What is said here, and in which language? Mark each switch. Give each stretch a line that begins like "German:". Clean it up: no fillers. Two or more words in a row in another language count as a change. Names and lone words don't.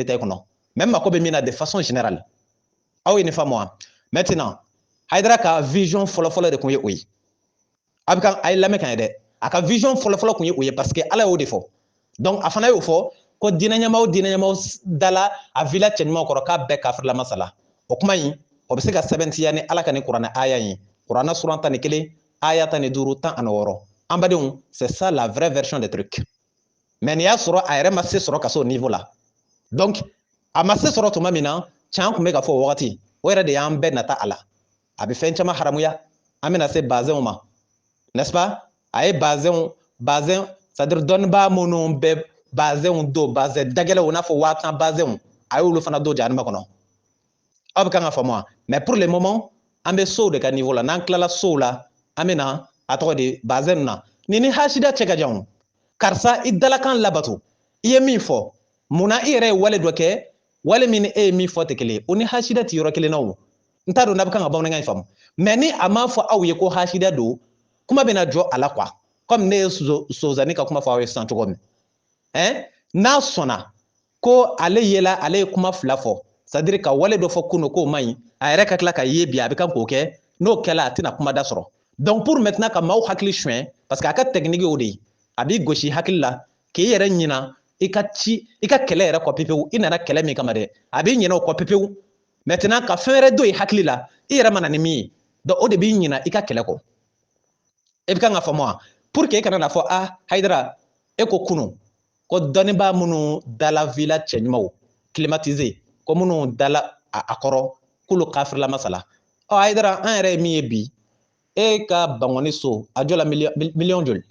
Bambara: détail kɔnɔ mais n mako bɛ min na
French: de façon générale
Bambara: aw ye nin faamu wa maintenant Haidara ka vision fɔlɔfɔlɔ de tun ye o ye a bɛ ka a ye lamɛn ka ɲɛ dɛ a ka vision fɔlɔfɔlɔ tun ye o ye
French: parce que
Bambara: ala y'o de fɔ donc a fana y'o fɔ ko diinɛ ɲɛmaaw dala a villa cɛɲumanw kɔrɔ k'a bɛɛ kafirlama sala o kuma in o bɛ se ka sɛbɛntiya ni ala ka nin kuranɛ aya ye kuranɛ sura 11 aya 15 16 an badenw
French: c'est ça la vraie version des trucs
Bambara: mais nin y'a sɔrɔ a yɛrɛ ma se sɔrɔ ka se o niveau la donc a ma se sɔrɔ tuma min na can tun bɛ ka fɔ o wagati o yɛrɛ de y'an bɛɛ nata a la a bɛ fɛn caman haramuya an bɛna se bazɛnw ma
French: n'est-ce pas
Bambara: a ye bazɛn c'est-à-dire dɔnnibaa minnu bɛ bazɛnw don bazɛn dagɛlɛw i n'a fɔ 1000 bazɛnw a y'olu fana don jahanama kɔnɔ aw bɛ kan ka faamu
French: mais pour le moment
Bambara: an bɛ sow de ka niveau la n'an tilala sow la an bɛ na a tɔgɔ de bazɛn na nin ni hasida cɛ ka jan karisa i dalakan labato i ye min fɔ munna i yɛrɛ ye wale dɔ kɛ wale min ni e ye min fɔ tɛ kelen o ni hasida ti yɔrɔ kelen na o n t'a dɔn n'a bɛ kan ka bamanankan in faamu mais ni a m'a fɔ aw ye ko hasida don kuma bɛna jɔ a la quoi comme ne ye Sozani ka kuma fɔ aw ye sisan cogo min n'a sɔnna ko ale yela ale ye kuma fila fɔ
French: c'est à dire
Bambara: ka wale dɔ fɔ kunun k'o man ɲi a yɛrɛ ka tila ka ye bi a bɛ kan k'o kɛ n'o kɛla a tɛna kuma da sɔrɔ
French: donc pour maintenant
Bambara: ka maaw hakili suɲɛ
French: parce que
Bambara: a ka technique y'o de ye a b'i gosi hakili la k'i yɛrɛ ɲina i ka kɛlɛ yɛrɛ kɔ pepewu i nana kɛlɛ min kama dɛ a b'i ɲinɛ o kɔ pepewu maintenant ka fɛn wɛrɛ don i hakili la i yɛrɛ mana ni min ye donc o de b'i ɲina i ka kɛlɛ kɔ e bɛ kan ka faamu wa
French: pour que
Bambara: e kana na fɔ Hayidara e ko kunun ko dɔnnibaa minnu dala villa cɛɲumanw climatisé ko minnu dala a kɔrɔ k'olu kafirila masala Hayidara an yɛrɛ ye min ye bi e ka bangɔni so a jɔla miliyɔn